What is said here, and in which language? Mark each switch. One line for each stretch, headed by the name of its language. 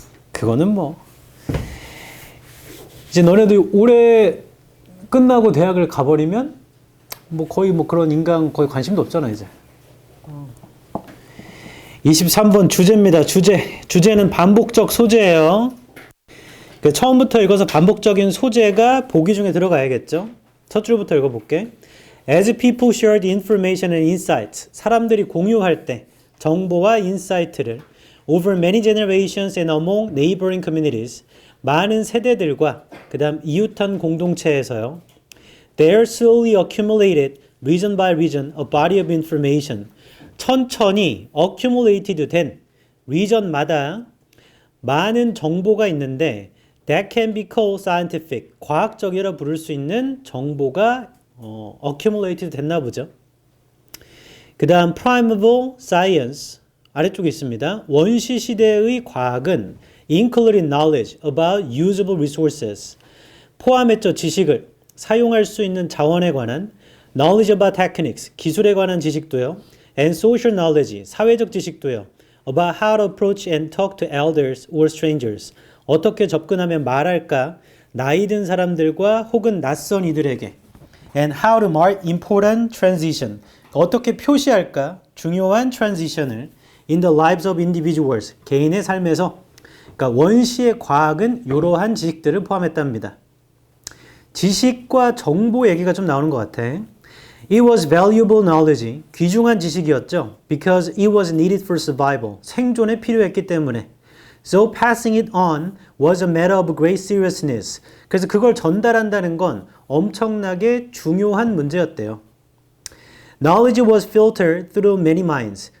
Korean: 그거는 뭐 이제 너네도 올해 끝나고 대학을 가버리면 뭐 거의 뭐 그런 인강 거의 관심도 없잖아 이제. 23번 주제입니다. 주제는 반복적 소재예요. 처음부터 읽어서 반복적인 소재가 보기 중에 들어가야겠죠. 첫 줄부터 읽어볼게.
English: As people share the information and insights,
Korean: 사람들이 공유할 때 정보와 인사이트를
English: over many generations and among neighboring communities,
Korean: 많은 세대들과 그 다음 이웃한 공동체에서요.
English: There slowly accumulated, region by region, a body of information.
Korean: 천천히 accumulated 된 region마다 많은 정보가 있는데
English: that can be called scientific.
Korean: 과학적이라 부를 수 있는 정보가 accumulated 됐나 보죠. 그 다음 primeval science 아래쪽에 있습니다. 원시 시대의 과학은
English: including knowledge about usable resources.
Korean: 포함했죠. 지식을 사용할 수 있는 자원에 관한
English: knowledge about techniques.
Korean: 기술에 관한 지식도요.
English: and social knowledge.
Korean: 사회적 지식도요.
English: about how to approach and talk to elders or strangers.
Korean: 어떻게 접근하면 말할까? 나이 든 사람들과 혹은 낯선 이들에게.
English: and how to mark important transition.
Korean: 어떻게 표시할까?
English: 중요한 transition을 in the lives of individuals.
Korean: 개인의 삶에서. 그러니까 원시의 과학은 이러한 지식들을 포함했답니다. 지식과 정보 얘기가 좀 나오는 것 같아.
English: It was valuable knowledge.
Korean: 귀중한 지식이었죠.
English: Because it was needed for survival.
Korean: 생존에 필요했기 때문에.
English: So passing it on was a matter of great seriousness.
Korean: 그래서 그걸 전달한다는 건 엄청나게 중요한 문제였대요.
English: Knowledge was filtered through many minds.